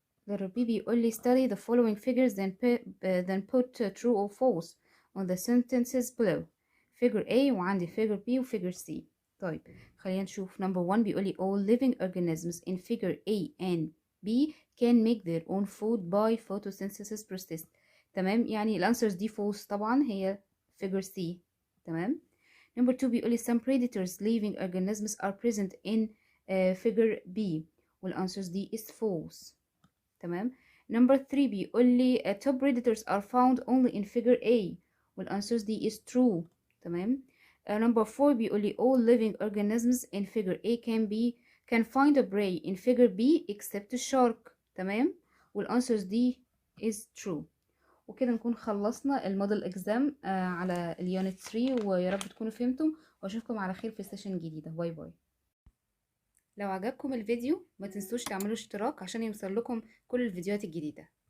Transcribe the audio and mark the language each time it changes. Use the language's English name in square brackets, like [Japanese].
[English] letter B [Arabic] بيقول لي [English] study the following figures then put true or false on the sentences below. figure A وعندي figure B و figure C. [Arabic] طيب خلينا نشوف. [English] number 1 [Arabic] بيقول لي [English] all living organisms in figure A and B can make their own food by photosynthesis process. [Arabic] تمام. يعني الانسرز دي false طبعا هي figure C. تمام. [English] number 2 [Arabic] بيقول لي [English] some predators living organisms are present in figure B [Arabic] والانسرز دي [English] is false. [Arabic] تمام. [English] number 3 [Arabic] بيقول لي [English] top predators are found only in figure A، [Arabic] والانسرز دي [English] is true. [Arabic] تمام. [English] number 4 [Arabic] بيقول لي [English] all living organisms in figure A can find a prey in figure B except shark. [Arabic] تمام. والانسرز دي [English] is true. [Arabic] وكده نكون خلصنا الموديل اكزام على اليونت 3، ويا رب تكونوا فهمتم، واشوفكم على خير في سيشن جديدة. باي باي. لو عجبكم الفيديو ما تنسوش تعملوا اشتراك عشان يوصل لكم كل الفيديوهات الجديدة.